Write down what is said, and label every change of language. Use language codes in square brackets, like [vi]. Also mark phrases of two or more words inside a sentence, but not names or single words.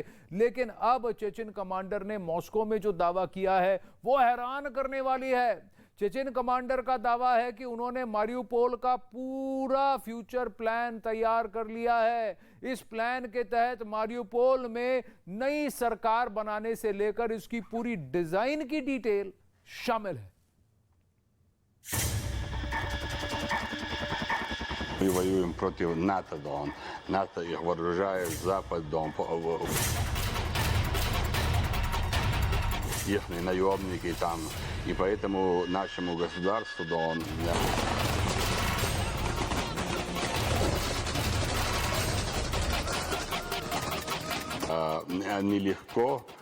[hi] लेकिन अब चेचन कमांडर ने मॉस्को में जो दावा किया है वो हैरान करने वाली है। चेचन कमांडर का दावा है कि उन्होंने मारियुपोल का पूरा [en] future plan [hi] तैयार कर लिया है। इस प्लान के तहत मारियुपोल में नई सरकार बनाने से लेकर इसकी पूरी डिजाइन की डिटेल शामिल है। [ru] Мы воюем против НАТО, Дон. НАТО их вооружает, Запад, Дон. Ихние наемники там. И поэтому нашему государству, Дон, нелегко.